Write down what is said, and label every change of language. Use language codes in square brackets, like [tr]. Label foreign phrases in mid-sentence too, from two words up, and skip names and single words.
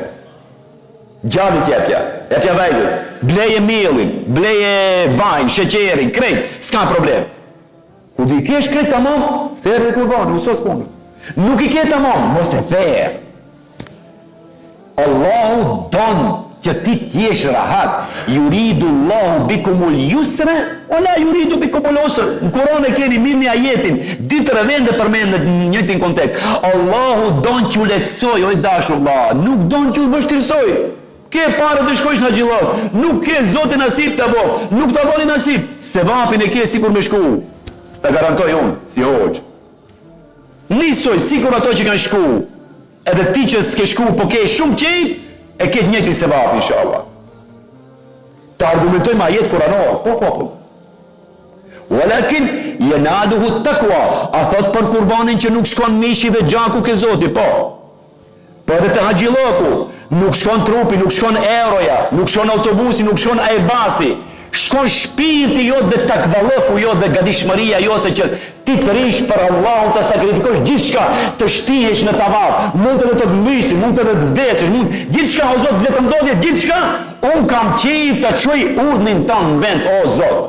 [sq] Gjallit jepja vajzës, bleje mielin, bleje vajnë, sheqerin, krejt, s'ka problem. Ku di kesh krejt tamam, therë dhe kurbanin, mësos punë. Nuk i ke tamam, mos e therë. Allahu don që ti t'jesh rahat. [ar] يريد الله بكم اليسر ولا يريد بكم العسر. [sq] Në Kur'an e keni mirë një ajetin, ditë vende përmendet në njëjtin kontekst. Allahu don t'ju lehtësoj, o i dashur Allah, nuk don t'ju vështirësoj. Ke parë të shkojsh në xhillok, nuk ke Zoti nasip të bo, nuk të boni nasip, se vapin e ke sikur me shku. Ta garantoj unë, si hoxh. Nisoj sikur ato që kanë shku, edhe ti që s'ke shku, po ke shumë qejf, e ke njëti se vap, inshallah. Ta argumentojmë ajet kuranor, po. [ar] ولكن يناله تقوى, [sq] a thot për kurbanin që nuk shkon mishi dhe gjaku ke Zoti, po. Po edhe të haxhilloku, nuk shkon trupi, nuk shkon euroja, nuk shkon autobusi, nuk shkon Airbusi, shkon shpirti jot dhe takvalloku jot dhe gatishmëria jote që ti të rish për Allahun, të sakrifikosh gjithçka, të shtihesh në tavaf, mund të të mbysi, mund të të vdesësh, mund gjithçka o Zot, le të ndodhje gjithçka, un kam qejf të çoj urdhnin ton në vend, o Zot.